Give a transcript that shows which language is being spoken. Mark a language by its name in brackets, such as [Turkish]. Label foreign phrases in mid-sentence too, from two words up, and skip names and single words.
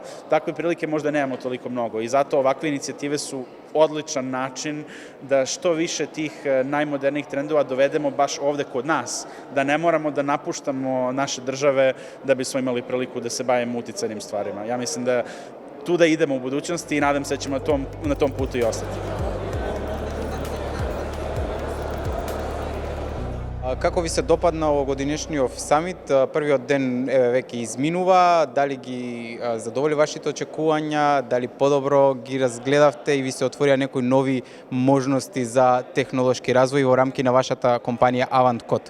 [Serbian] Takve prilike možda nemamo toliko mnogo i zato ovakve inicijative su odličan način da što više tih najmodernijih trendova dovedemo baš ovde kod nas, da ne moramo da napuštamo naše države da bismo imali priliku da se bavimo uticajnim stvarima. Ja mislim da tu da idemo u budućnosti i nadam se da ćemo na tom putu i ostati. [Macedonian] Како ви се допадна овогодишниот самит? Првиот ден веќе изминува, дали ги задоволи вашите очекувања, дали подобро ги разгледавте и ви се отворија некои нови можности за технолошки развој во рамки на вашата компанија Avantcode?